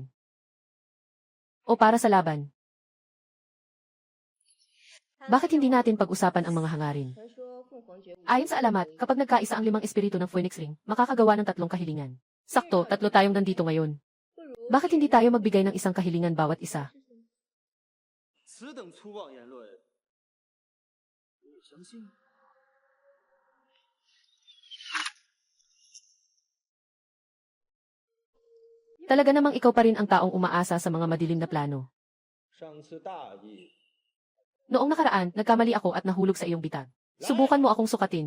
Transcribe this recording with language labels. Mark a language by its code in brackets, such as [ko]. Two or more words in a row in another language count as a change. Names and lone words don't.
[tl] O para sa laban. Bakit hindi natin pag-usapan ang mga hangarin? Ayon sa alamat, kapag nagkaisa ang 5 espiritu ng Phoenix Ring, makakagawa ng 3 kahilingan. Sakto, 3 tayong nandito ngayon. Bakit hindi tayo magbigay ng isang kahilingan bawat isa? [zh] 此等粗暴言论，你相信？ [tl] Talaga namang ikaw pa rin ang taong umaasa sa mga madilim na plano. [zh] 上次大意， [tl] Noong nakaraan, nagkamali ako at nahulog sa iyong bitag. Subukan mo akong sukatin.